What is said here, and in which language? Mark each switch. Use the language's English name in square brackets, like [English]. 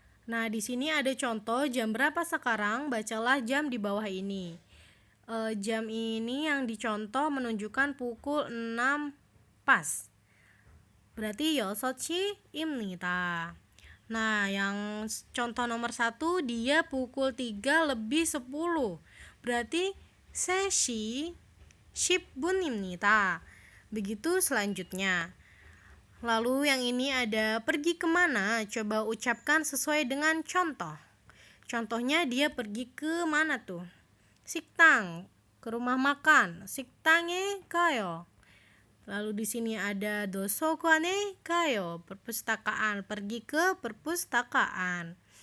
[Indonesian] Nah, di sini ada contoh jam berapa sekarang, bacalah jam di bawah ini. Jam ini yang dicontoh menunjukkan pukul 6 pas. Berarti [Korean] 6시입니다. [Indonesian] Nah, yang contoh nomor 1 dia pukul 3 lebih 10. [Korean] Berarti 3시 10분입니다. [Indonesian] Begitu selanjutnya. Lalu yang ini ada pergi kemana? Coba ucapkan sesuai dengan contoh. Contohnya dia pergi ke mana tuh? 식당, ke rumah makan. [Korean] 식당에 가요. [Indonesian] Lalu di sini ada [Korean] 도서관에 가요, [Indonesian] perpustakaan, pergi ke perpustakaan.